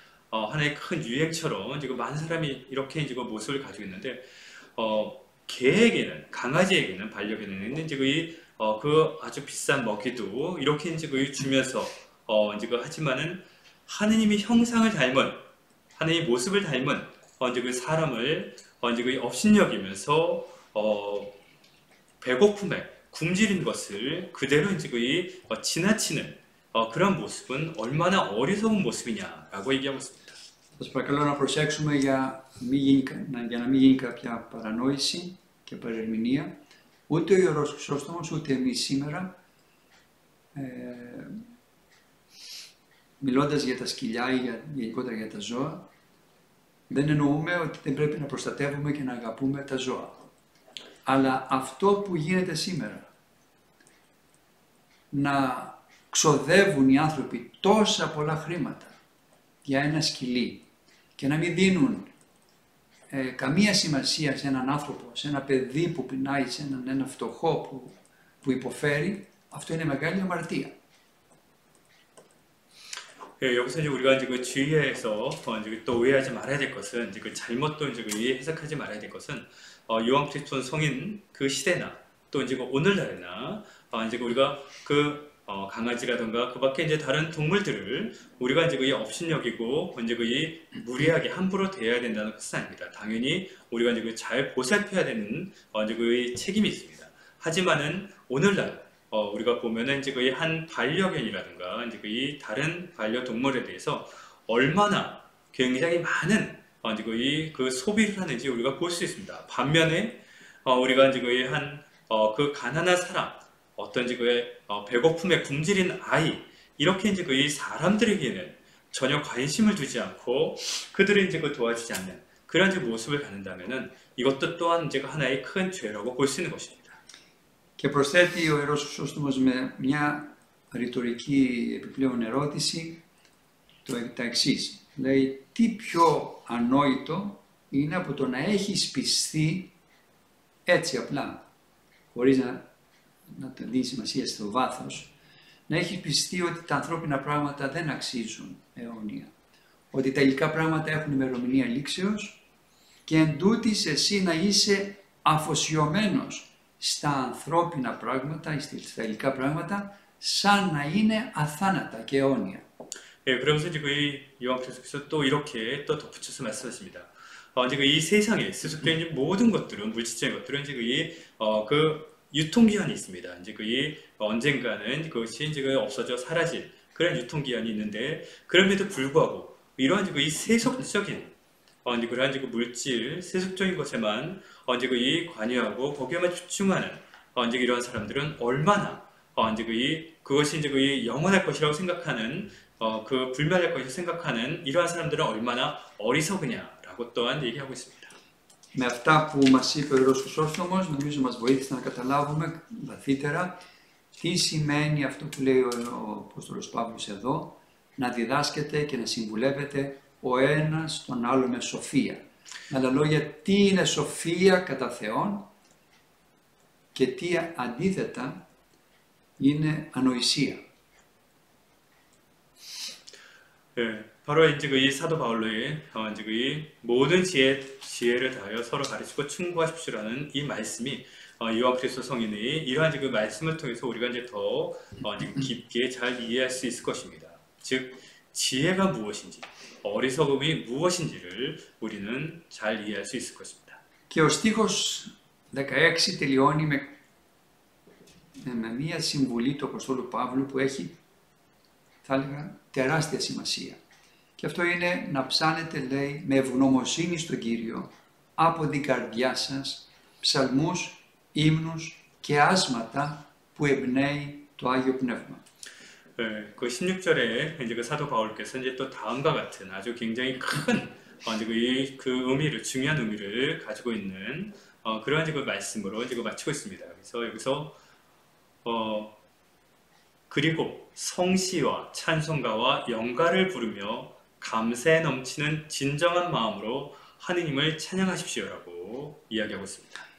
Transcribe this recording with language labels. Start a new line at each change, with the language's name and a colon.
Korean: 하나의 큰 유행처럼 많은 사람이 이렇게 모습을 가지고 있는데, 개에게는, 강아지에게는, 반려견에는 그 아주 비싼 먹이도 이렇게 주면서 하지만은 하느님의 형상을 닮은, 하느님의 모습을 닮은 사람을 업신여기면서 배고픔에 굶주린 것을 그대로 지나치는 그런 모습은 얼마나 어리석은 모습이냐라고 얘기하고 있습니다.
Greek: Σας παρακαλώ να προσέξουμε για να μην γίνει κάποια παρανόηση και παρερμηνία. Ούτε ο Ιερός Χρυσόστομος, ούτε εμείς σήμερα, μιλώντας για τα σκυλιά ή γενικότερα για τα ζώα, δεν εννοούμε ότι δεν πρέπει να προστατεύουμε και να αγαπούμε τα ζώα. Αλλά αυτό που γίνεται σήμερα, να ξοδεύουν οι άνθρωποι τόσα πολλά χρήματα για ένα σκυλί και να μην δίνουν καμία σημασία σε έναν άνθρωπο, σε ένα παιδί που πεινάει, σε έναν φτωχό που υποφέρει, αυτό είναι μεγάλη αμαρτία.
Korean: 예, 여기서 우리가 주의해서 또 오해하지 말아야 될 것은 잘못도 해석하지 말아야 될 것은 요한 그리스도 성인 그 시대나 또 오늘날에나 우리가 강아지라든가 그 밖에 다른 동물들을 우리가 업신여기고 무리하게 함부로 대해야 된다는 것은 아닙니다. 당연히 우리가 잘 보살펴야 되는 책임이 있습니다. 하지만은 오늘날 우리가 보면은 한 반려견이라든가 다른 반려동물에 대해서 얼마나 굉장히 많은 그 소비를 하는지 우리가 볼 수 있습니다. 반면에 우리가 그 가난한 사람, 어떤 배고픔에 굶주린 아이, 이렇게 사람들에게는 전혀 관심을 두지 않고 그들을 도와주지 않는 그런 모습을 갖는다면은 이것도 또한 하나의 큰 죄라고 볼 수 있는 것입니다.
Greek: Και προσθέτει ο Ιερός Χρυσόστομος με μια ρητορική επιπλέον ερώτηση τα εξής. Λέει, τι πιο ανόητο είναι από το να έχεις πιστεί έτσι απλά, χωρίς να το δίνει σημασία στο βάθος, να έχεις πιστεί ότι τα ανθρώπινα πράγματα δεν αξίζουν αιώνια. Ότι τα υλικά πράγματα έχουν ημερομηνία λήξεως και εν τούτης εσύ να είσαι αφοσιωμένος στα ανθρώπινα πράγματα, στα υλικά πράγματα, σαν να είναι αθάνατα και αιώνια.
Korean: 예, 그러면서 이 요한께서 또 이렇게 또 덧붙여서 말씀하십니다. 이 세상에 세속적인 모든 것들은, 물질적인 것들은 그 유통기한이 있습니다. 언젠가는 그것이 없어져 사라질 그런 유통기한이 있는데, 그럼에도 불구하고 이러한 이 세속적인 그러한 물질, 세속적인 것에만 관여하고 거기에만 집중하는 이러한 사람들은 얼마나 그것이 영원할 것이라고 생각하는 그 불멸할 것이라고 생각하는 이러한 사람들은 얼마나 어리석으냐라고 또한 얘기하고 있습니다.
Greek: Με αυτά που μας είπε ο Ιερός Χρυσόστομος, νομίζω μας βοήθησε να καταλάβουμε βαθύτερα τι σημαίνει αυτό που λέει ο Απόστολος Παύλος εδώ, να διδάσκεται και να συμβουλεύεται ο ένας τον άλλο με σοφία. Με άλλα λόγια, τι είναι σοφία κατά Θεόν και τι αντίθετα είναι ανοησία.
Korean: 바로 이제 이 사도 바울로의 이제 이 모든 지혜를 다하여 서로 가르치고 충고하십시오라는 이 말씀이 요한 그리스도 성인의 이러한 그 말씀을 통해서 우리가 이제 더 깊게 잘 이해할 수 있을 것입니다. 즉 지혜가 무엇인지, 어리석음이 무엇인지를 우리는 잘 이해할 수 있을 것입니다.
Greek: Και ο στίχος 16 τελειώνει με μία συμβουλή του Αποστόλου Παύλου που έχει, θα έλεγα, τεράστια σημασία. Και αυτό είναι να ψάνετε, λέει, με ευγνωμοσύνη στον Κύριο από την καρδιά σας ψαλμούς, ύμνους και άσματα που εμπνέει το Άγιο Πνεύμα.
Korean: 그 16절에 이제 그 사도 바울께서 이제 또 다음과 같은 아주 굉장히 큰 이제 그 의미를, 중요한 의미를 가지고 있는 그러한 그 말씀으로 이제 마치고 있습니다. 그래서 여기서 그리고 성시와 찬송가와 영가를 부르며 감사에 넘치는 진정한 마음으로 하느님을 찬양하십시오라고 이야기하고 있습니다.